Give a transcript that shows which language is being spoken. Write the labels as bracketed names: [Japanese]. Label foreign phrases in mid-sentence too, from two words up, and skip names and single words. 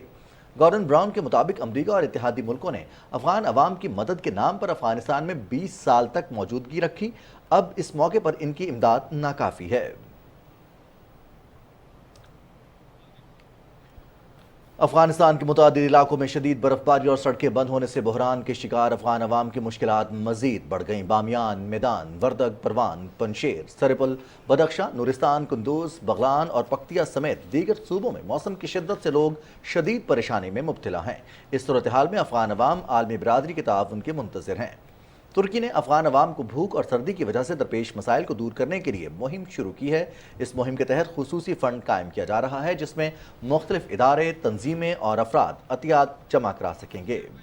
[Urdu] گارڈن براؤن کے مطابق امریکہ اور اتحادی ملکوں نے افغان عوام کی مدد کے نام پر افغانستان میں 20 سال تک موجودگی رکھی۔ اب اس موقع پر ان کی امداد ناکافی ہے۔ افغانستان کے متعدد علاقوں میں شدید برفباری اور سڑکیں بند ہونے سے بحران کے شکار افغان عوام کی مشکلات مزید بڑھ گئیں۔ بامیان، میدان، وردگ، پروان، پنشیر، سرپل، بدخشاں، نورستان، قندوز، بغلان اور پکتیا سمیت دیگر صوبوں میں موسم کی شدت سے لوگ شدید پریشانی میں مبتلا ہیں۔ اس صورتحال میں افغان عوام عالمی برادری کے تعاون کے منتظر ہیں۔ ترکی نے افغان عوام کو بھوک اور سردی کی وجہ سے درپیش مسائل کو دور کرنے کے لیے مہم شروع کی ہے۔ اس مہم کے تحت خصوصی فنڈ قائم کیا جا رہا ہے، جس میں مختلف ادارے، تنظیمیں اور افراد عطیات جمع کرا سکیں گے۔